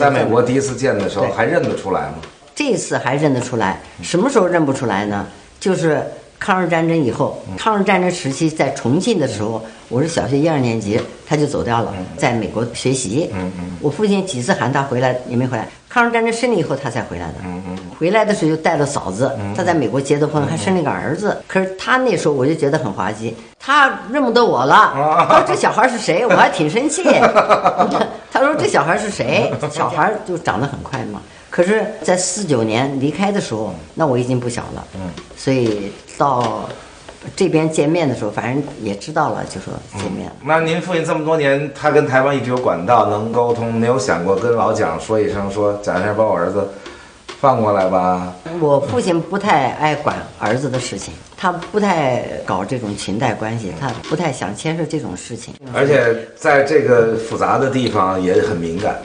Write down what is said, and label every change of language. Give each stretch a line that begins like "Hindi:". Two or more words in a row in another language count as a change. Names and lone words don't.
Chinese: 在美國第一次見的時候還認得出來嗎？這一次還認得出來。什麼時候認不出來呢？就是抗日戰爭以後，抗日戰爭時期在重慶的時候，我是小學1、2年級，他就走掉了，在美國學習。我父親幾次喊他回來也沒回來。抗日戰爭勝利以後他才回來的。回來的時候就帶了嫂子，他在美國結的婚，還生了個兒子。可是他那時候我就覺得很滑稽，他認不得我了。他說這小孩是誰？我還挺生氣。他說這小孩是誰？小孩就長得很快嘛。可是，在49年離開的時候，那我已經不小了。所以到這邊見面的時候，反正也知道了，就說見面了。那您父親這麼多年，他跟台灣一直有管道，能溝通，沒有想過跟老蔣說一聲，說蔣先生把我兒子放過來吧？我父親不太愛管兒子的事情，他不太搞這種裙帶關係，他不太想牽涉這種事情。而且在這個複雜的地方也很敏感。